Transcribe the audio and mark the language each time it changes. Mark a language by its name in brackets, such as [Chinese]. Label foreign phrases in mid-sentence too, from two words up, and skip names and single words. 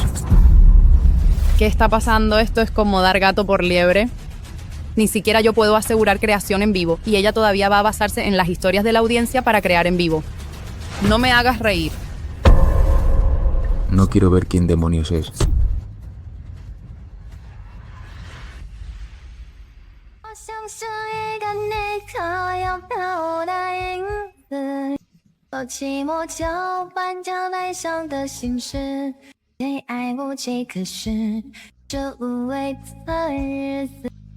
[Spanish] ¿Qué está pasando? Esto es como dar gato por liebre. Ni siquiera yo puedo asegurar creación en vivo, y ella todavía va a basarse en las historias de la audiencia para crear en vivo. No me hagas reír. No quiero ver quién demonios es. [Chinese] 我像是一个你可有可无的影子，我寂寞交换着悲伤的心事，对爱无计可施，这无味的日子。